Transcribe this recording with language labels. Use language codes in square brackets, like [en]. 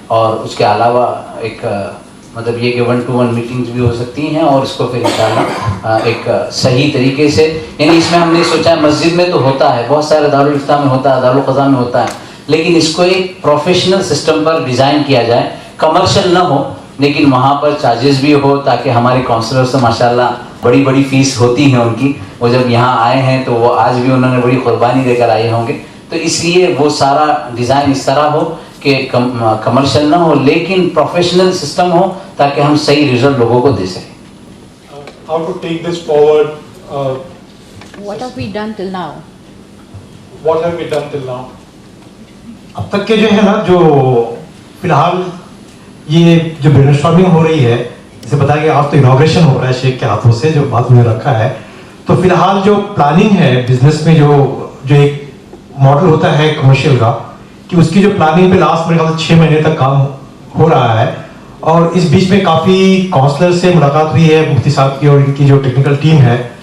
[hi] और उसके अलावा एक मतलब ये कि 1-to-1 मीटिंग्स भी हो सकती हैं, और इसको फिर इंशाअल्लाह एक सही तरीके से, यानी इसमें हमने सोचा है मस्जिद में तो होता है, बहुत सारे दारुल इफ्ता में होता है, दारुल क़ज़ा में होता है, लेकिन इसको एक प्रोफेशनल सिस्टम पर डिज़ाइन किया जाए, कमर्शियल ना हो, लेकिन वहाँ पर चार्जेस भी हो, ताकि हमारे काउंसलर्स तो माशाल्लाह बड़ी बड़ी फ़ीस होती है उनकी, वो जब यहाँ आए हैं तो वो आज भी उन्होंने बड़ी कुर्बानी देकर आए होंगे। तो इसलिए वो सारा डिज़ाइन इस तरह हो कि कमर्शियल ना हो, लेकिन प्रोफेशनल सिस्टम हो, ताकि हम सही रिजल्ट लोगों को दे सकें। [en] How to take this forward? What have we done till now? What have we done till now? [hi] अब तक के जो है ना, जो फिलहाल ये जो ब्रेनस्टॉर्मिंग हो रही है, जैसे बताया कि आज तो इनॉग्रेशन हो रहा है शेख के हाथों से, जो बात उन्होंने रखा है, तो फिलहाल जो प्लानिंग है बिजनेस में, जो एक मॉडल होता है कमर्शियल का, कि उसकी जो प्लानिंग पे लास्ट मेरे ख्याल से 6 महीने तक काम हो रहा है, और इस बीच में काफ़ी काउंसलर से मुलाकात हुई है मुफ्ती साहब की और इनकी जो टेक्निकल टीम है।